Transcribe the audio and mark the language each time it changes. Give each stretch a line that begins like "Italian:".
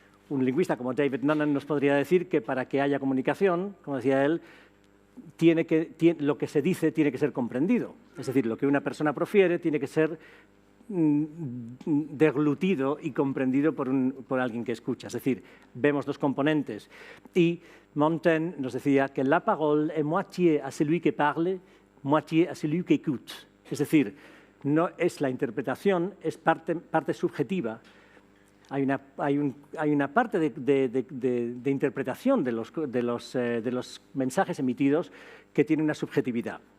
Spanish: Un lingüista como David Nunnan nos podría decir que para que haya comunicación, como decía él, lo que se dice tiene que ser comprendido. Es decir, lo que una persona profiere tiene que ser deglutido y comprendido por alguien que escucha. Es decir, vemos dos componentes. Y Montaigne nos decía que
French: la parole est moitié à celui qui parle, moitié à celui qui écoute.
Spanish: Es decir, no es la interpretación, es parte subjetiva. Hay una parte de interpretación de los mensajes emitidos que tiene una subjetividad.